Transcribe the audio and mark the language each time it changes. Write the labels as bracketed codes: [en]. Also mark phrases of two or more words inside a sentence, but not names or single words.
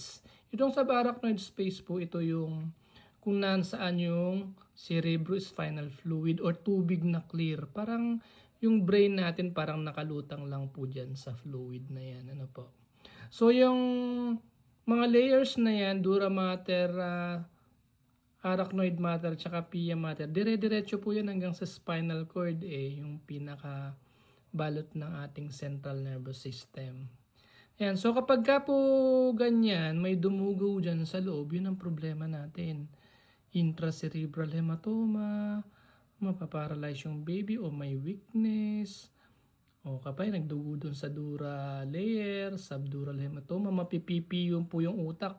[tl] Itong [en] subarachnoid space [tl] po, ito yung kung nasaan yung [en] cerebrospinal fluid [tl] or tubig na clear. Parang yung brain natin parang nakalutang lang po dyan sa fluid na yan. Ano po? So, yung mga layers na yan, [la] dura mater, arachnoid mater, tsaka pia mater, [tl] dire-diretso po yan hanggang sa [en] spinal cord [tl] yung pinaka balot ng ating [en] central nervous system. [tl] Ayan, so kapag ka po ganyan, may dumugo dyan sa loob, yun ang problema natin. [en] Intracerebral hematoma, [tl] mapaparalyze yung baby o may weakness, o kapag nagdugo dun sa dura layer, [en] subdural hematoma, [tl] mapipipi yun po yung utak.